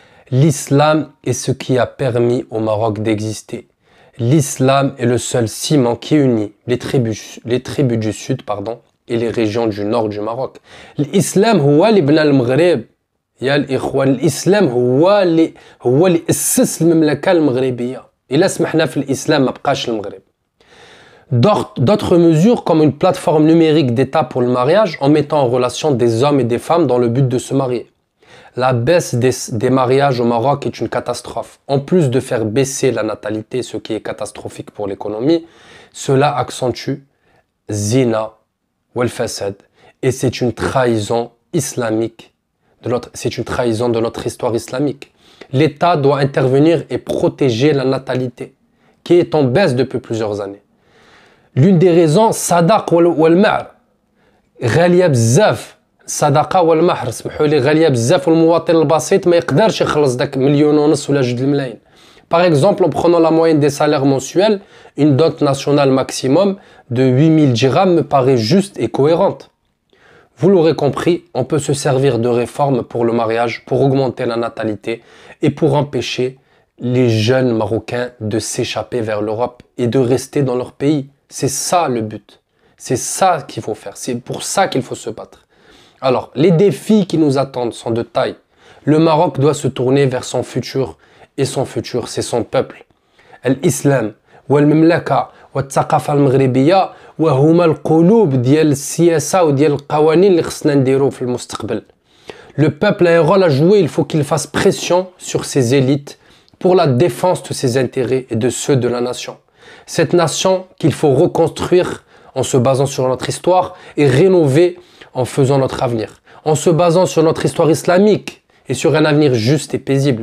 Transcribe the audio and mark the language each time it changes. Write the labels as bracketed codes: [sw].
[fr] L'islam est ce qui a permis au Maroc d'exister. L'islam est le seul ciment qui unit les tribus du sud et les régions du nord du Maroc. L'islam [ar] هو اللي بنى المغرب يا الإخوان. الإسلام هو اللي أسس المملكة المغربية. إلا سمحنا في الإسلام ما بقاش المغرب. [fr] D'autres mesures comme une plateforme numérique d'État pour le mariage en mettant en relation des hommes et des femmes dans le but de se marier. La baisse des mariages au Maroc est une catastrophe. En plus de faire baisser la natalité, ce qui est catastrophique pour l'économie, cela accentue zina ou al-fasad. Et c'est une trahison islamique. C'est une trahison de notre histoire islamique. L'État doit intervenir et protéger la natalité, qui est en baisse depuis plusieurs années. L'une des raisons, sadaq wal-ma'r. [ar] غالية بزاف. الصدقه والمهر سمحوا لي غاليه بزاف والمواطن البسيط ما يقدرش يخلص داك 1.5 مليون ولا 2 الملايين. [fr] Par exemple, en prenant la moyenne des salaires mensuels, une dot nationale maximum de 8000 dirhams me paraît juste et cohérente. Vous l'aurez compris, on peut se servir de réformes pour le mariage, pour augmenter la natalité et pour empêcher les jeunes Marocains de s'échapper vers l'Europe et de rester dans leur pays. C'est ça le but. C'est ça qu'il faut faire. C'est pour ça qu'il faut se battre. Alors, les défis qui nous attendent sont de taille. Le Maroc doit se tourner vers son futur. Et son futur, c'est son peuple. L'islam, [ar] والمملكة والثقافة المغربية وهما القلوب ديال السياسة وديال القوانين اللي خصنا نديرو في المستقبل. [fr] Le peuple a un rôle à jouer, il faut qu'il fasse pression sur ses élites pour la défense de ses intérêts et de ceux de la nation. Cette nation qu'il faut reconstruire en se basant sur notre histoire et rénover en faisant notre avenir, en se basant sur notre histoire islamique et sur un avenir juste et paisible.